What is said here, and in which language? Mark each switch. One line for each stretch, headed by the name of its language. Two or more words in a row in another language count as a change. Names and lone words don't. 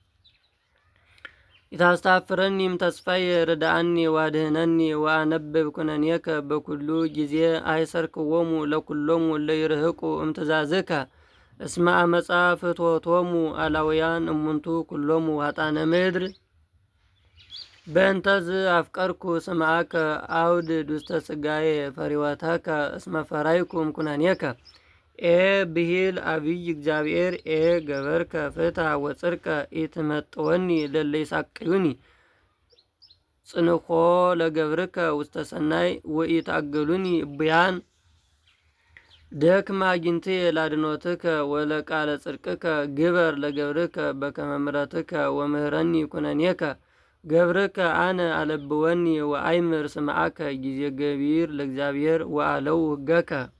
Geez: ኢታስታፍረኒም ተስፋየ ርዳአኒ ዋድህነኒ ወአነብብ ኩነኔከ በኩሉ ጊዜ አይሰርክዎሙ ለኩሎሙ ለይርህቁ እምትእዛዝከ እስመ አመፃ ፍትወቶሙ አላውያን እሙንቱ ኩሎሙ ሀጣነ ምድር በእንተዝ አፍቀርኩ ስምዓከ አውድ ዱስተ ስጋዬ ፈሪወተከ እስመ ፈራይኩም ኩነኔከ ብሂል አብይ እግዚአብሔር ገበርከ ፍትሐ ወፅድቀ ኢትመጥወኒ ለለ ይሳቅዩኒ ጽንሖ ለገብርከ ውስተ ሰናይ ወኢታገሉኒ እቡያን ደክመ አግኝትየ ላድኖትከ ወለቃለ ጽድቅከ ግበር ለገብርከ በከመ ምሕረትከ ወምህረኒ ኩነኔከ ገብርከ አነ አለብወኒ ወአይምር ስምዓከ ጊዜ ገቢር ለእግዚአብሔር ወአለው ህገከ